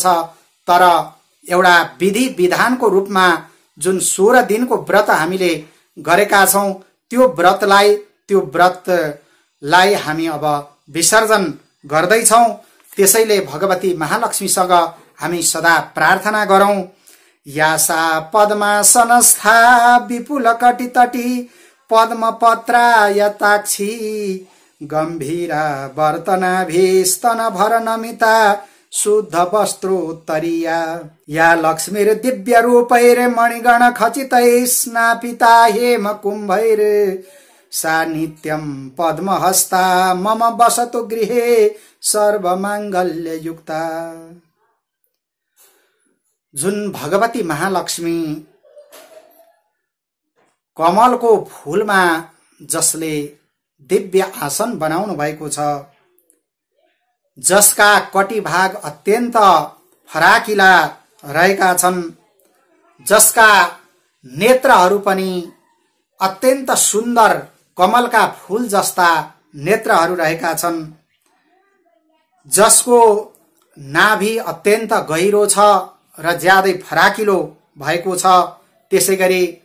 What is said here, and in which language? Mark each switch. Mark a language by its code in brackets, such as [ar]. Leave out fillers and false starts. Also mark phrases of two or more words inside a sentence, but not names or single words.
[ne] तर एउटा विधि विधानको रूपमा जुन 16 दिनको व्रत हामीले गरेका छौं, त्यो व्रतलाई हामी अब विसर्जन गर्दैछौं। त्यसैले भगवती महालक्ष्मीसँग हामी सदा प्रार्थना गरौं। [sa] यासा पद्मासनस्था विपुल कटितटी पद्मपत्रा यताक्षी गम्भीरा वर्तनाभिस्तन भर नमिता शुद्ध वस्त्रोत्तरीया या लक्ष्मीर दिव्य रूपैर मणिगण खचितै स्नापिता हेम कुम्भैर सा नित्यं पद्महस्ता मम वसतु गृहे सर्वमाङ्गल्य युक्ता। [ne] जुन भगवती महालक्ष्मी कमलको फूलमा जसले दिव्य आसन बनाउनु भएको छ, जसका कटी भाग अत्यन्त फराकिला रहेका छन्, जसका नेत्रहरू पनि अत्यन्त सुन्दर कमलका फूल जस्ता नेत्रहरू रहेका छन्, जसको नाभि अत्यन्त गहिरो छ र ज्यादै फराकिलो भएको छ, त्यसैगरी